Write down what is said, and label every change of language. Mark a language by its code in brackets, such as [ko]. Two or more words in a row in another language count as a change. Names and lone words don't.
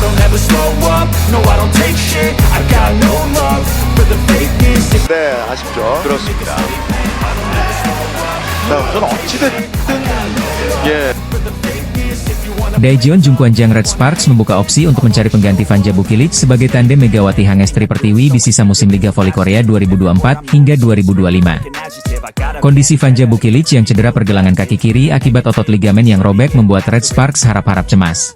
[en] never slow up, no I don't take shit. I got no love for the fakeness. [ko] 네, 아쉽죠. 그렇습니다. 자, 우선 어찌됐든 예. [id] Daejeon Jungkwanjang Red Sparks membuka opsi untuk mencari pengganti Vanja Bukilic sebagai tandem Megawati Hangestri Pertiwi di sisa musim Liga Voli Korea 2024 hingga 2025. Kondisi Vanja Bukilic yang cedera pergelangan kaki kiri akibat otot ligamen yang robek membuat Red Sparks harap-harap cemas.